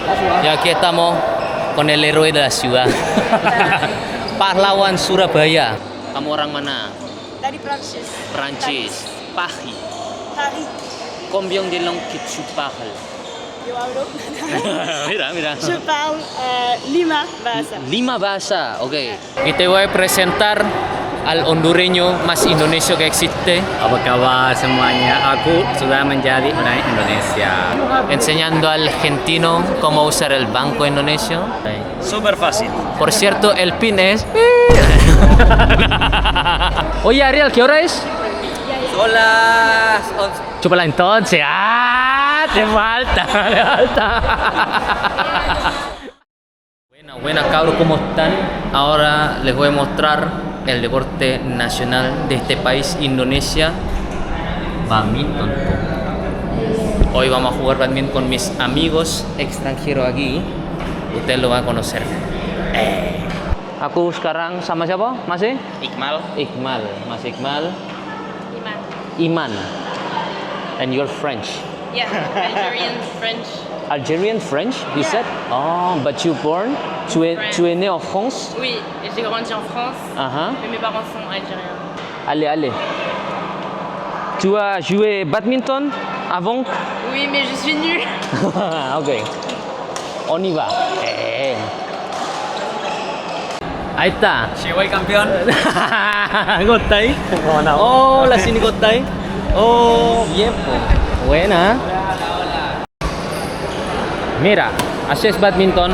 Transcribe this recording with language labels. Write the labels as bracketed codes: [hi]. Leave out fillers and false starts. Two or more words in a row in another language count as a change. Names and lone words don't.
[es] Y aquí estamos con el héroe de la ciudad. [id] Pahlawan Surabaya. Kamu orang mana? Dari Prancis. Prancis. Paris. Paris. [fr] Combien de langues que tu parles? [es] Yo hablo. Mira. [fr] Je parle [id] Lima bahasa. Lima bahasa, ok. [es] Y te voy a presentar al hondureño más indonesio que existe, [id] Apa kabar semuanya? Aku sudah menjadi orang Indonesia. [es] enseñando al argentino cómo usar el banco indonesio. Super fácil. Por cierto, el pin es... Oye, Ariel, ¿qué hora es? Son las 11. Chúpala entonces. ¡Ah! Te falta. Buena, cabros, ¿cómo están? Ahora les voy a mostrar el deporte nacional de este país, Indonesia. Badminton. Hoy vamos a jugar badminton con mis amigos extranjeros aquí. Ustedes lo van a conocer. [id] Aku sekarang sama siapa? Masih? Iqmal. Iqmal. Mas Iqmal. Iman. Iman. [en] And you're French. Yeah, Algerian, French. Algerian French, you Yeah. said? Oh, but you born? [fr] Tu es né en France? Oui, et j'ai grandi en France, Uh-huh. mais mes parents sont algériens. Allez. Tu as joué badminton avant? Oui, mais je suis nulle. Ok. On y va. [es] Ahí está. Llegó el campeón. [id] Gotay. Hola, sini Gotay. [es] Oh, bien. Buena. Mira, así es badminton.